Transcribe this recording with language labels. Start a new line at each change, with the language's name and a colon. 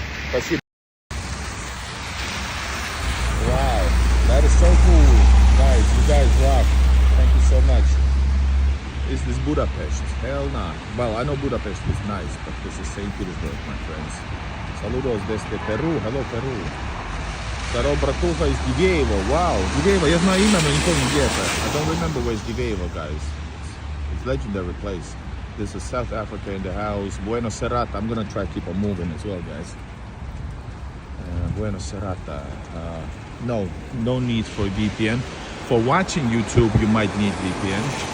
Russian: Спасибо.
English: Wow, that is so cool, guys. You guys rock. Thank you so much. Is this Budapest? Hell nah. Well, I know Budapest is nice, but this is St. Petersburg, my friends.
Spanish: Saludos desde Peru.
English: Hello, Peru.
Russian: Здорово, братуха из Дивеево. Wow, Дивеево, я знаю имя, но не помню где это.
English: I don't remember where's Divyevo, guys. It's a legendary place. This is South Africa in the house. Buenos Serata. I'm gonna try to keep on moving as well, guys. Buenos Serata. No need for VPN. For watching YouTube, you might need VPN.